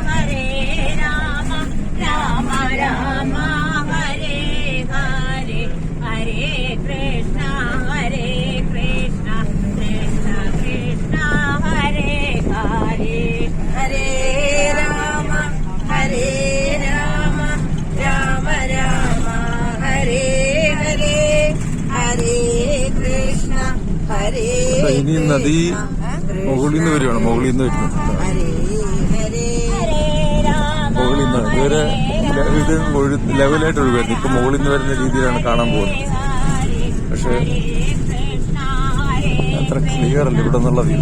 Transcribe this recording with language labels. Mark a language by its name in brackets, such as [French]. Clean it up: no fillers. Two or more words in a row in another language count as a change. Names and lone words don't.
[Sanskrit] Rama Rama Hare Hare Hare Krishna Krishna Krishna Hare Hare Hare Rama Rama Rama Hare Hare Hare Krishna [Malayalam] ഇനി നദി മുകളിൽ നിന്ന് വരുവാണ്. മുകളിൽ നിന്ന് വരുന്നു. മുകളിൽ നിന്ന് ഇതുവരെ ഇത് ലെവലായിട്ട് ഒഴുകുമായിരുന്നു. ഇപ്പൊ മുകളിൽ നിന്ന് വരുന്ന രീതിയിലാണ് കാണാൻ പോകുന്നത്. പക്ഷെ അത്ര ക്ലിയർ അല്ല ഇവിടെ നിന്നുള്ള വ്യൂ.